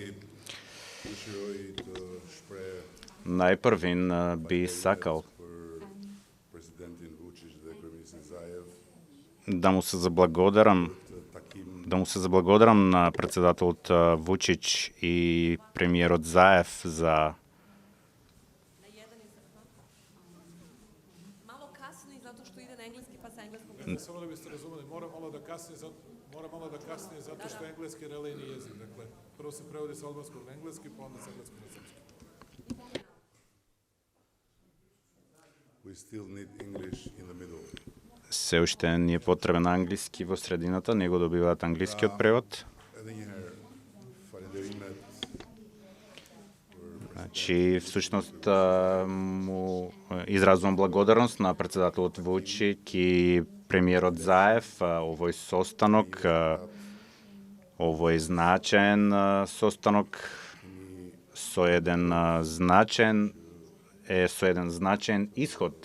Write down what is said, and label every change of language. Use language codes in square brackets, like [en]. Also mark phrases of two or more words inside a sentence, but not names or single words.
[mk] Најпрвин би сакал да му се заблагодарам на председателот Вучич и премиерот Заев за [sr] Само да бiste razumeli, mora malo da kasnije zato što je engleski relejni jezik. Dakle, prvo se prevodi sa albanskog na engleski, pa onda sa engleskog na srpski. [en] We still need English in the middle. [mk] се уште ни е потребен англиски во средината, него добиваат англискиот превод. Значи, всушност му изразувам благодарност на председателот Вучик и премиерот Заев, овој состанок, овој значаен состанок со еден значаен исход.